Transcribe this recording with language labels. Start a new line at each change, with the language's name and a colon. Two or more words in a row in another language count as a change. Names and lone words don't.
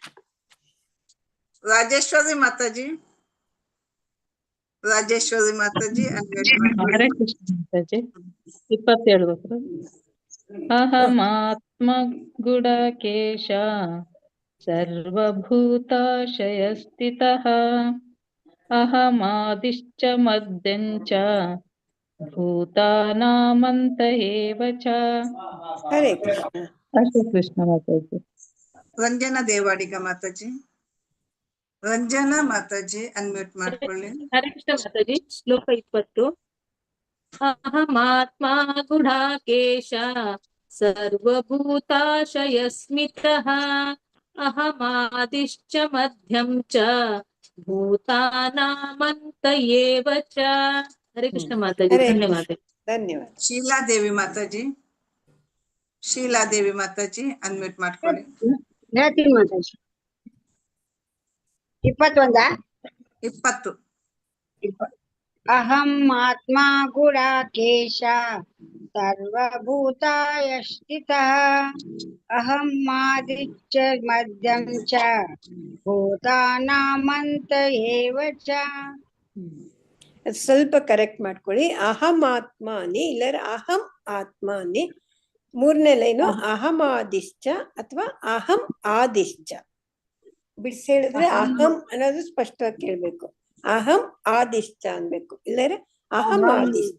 Kannada: ರಾಜೇಶ್ವರಿ ಮಾತಾಜಿ. ರಾಜೇಶ್ವರಿ ಮಾತಾಜಿ.
Sanskrit: ಹರೇ ಕೃಷ್ಣ
Kannada: ಮಾತಾಜಿ. 27 ಗೊತ್ತು.
Sanskrit: ಅಹಮಾತ್ಮ ಗುಡಕೇಶ ಸರ್ವಭೂತಾಶಯ ಸ್ಥಿತಃ ಅಹಮಾದಿಶ್ಚ ಮಧ್ಯಂಚ ಭೂತಾನಾಮಂತ ಏವ ಚ. ಹರೇ ಕೃಷ್ಣ. ಹರೇ ಕೃಷ್ಣ
Kannada: ಮಾತಾಜಿ. ರಂಜನಾ ದೇವಾಡಿಗ ಮಾತಾಜಿ. ರಂಜನಾ ಮಾತಾಜಿ ಅನ್ಮ್ಯೂಟ್ ಮಾಡ್ಕೊಳ್ಳಿ.
Sanskrit: ಹರೇ ಕೃಷ್ಣ
Kannada: ಮಾತಾಜಿ. ಶ್ಲೋಕ
Sanskrit: 20. ಅಹಮಾತ್ಮ ಗುಡಾಕೇಶ ಸರ್ವಭೂತಾಶಯ ಸ್ಮಿತಃ ಅಹಮಾದಿಶ್ಚ ಮಧ್ಯಂ ಚ ಭೂತಾನಾಮಂತ ಏವ ಚ. ಹರೇ ಕೃಷ್ಣ
Kannada: ಮಾತಾಜಿ. ಧನ್ಯವಾದ. ಧನ್ಯವಾದ. ಶೀಲಾದೇವಿ ಮಾತಾಜಿ. ಶೀಲಾದೇವಿ ಮಾತಾಜಿ ಅನ್ಮ್ಯೂಟ್ ಮಾಡ್ಕೊಳ್ಳಿ. ಹೇಳ್ತೀನಿ ಮಾತಾಜಿ. 21. 20.
Sanskrit: ಅಹಂ ಆತ್ಮ ಗುಡಾಕೇಶ ಸರ್ವಭೂತಾಯ ಸ್ಥಿತಃ ಅಹಂ ಆದಿಶ್ಚ ಮಧ್ಯಂ ಚ ಭೂತಾನಾಮಂತ ಏವ ಚ.
Kannada: ಸ್ವಲ್ಪ ಕರೆಕ್ಟ್ ಮಾಡ್ಕೊಳ್ಳಿ.
Sanskrit: ಅಹಂ ಆತ್ಮಾನಿ
Kannada: ಇಲ್ಲರ
Sanskrit: ಅಹಂ ಆತ್ಮಾನಿ.
Kannada: 3ನೇ ಲೈನು ಅಹಮಾದಿಶ್ಚ ಅಥವಾ
Sanskrit: ಅಹಂ ಆದಿಶ್ಚ
Kannada: ಬಿಡಿಸಿ ಹೇಳಿದ್ರೆ ಅಹಂ ಅನ್ನೋದು ಸ್ಪಷ್ಟವಾಗಿ ಕೇಳ್ಬೇಕು.
Sanskrit: ಅಹಂ ಆದಿಶ್ಚ
Kannada: ಅನ್ಬೇಕು, ಇಲ್ಲರೆ
Sanskrit: ಅಹಂ ಆದಿಶ್ಚ.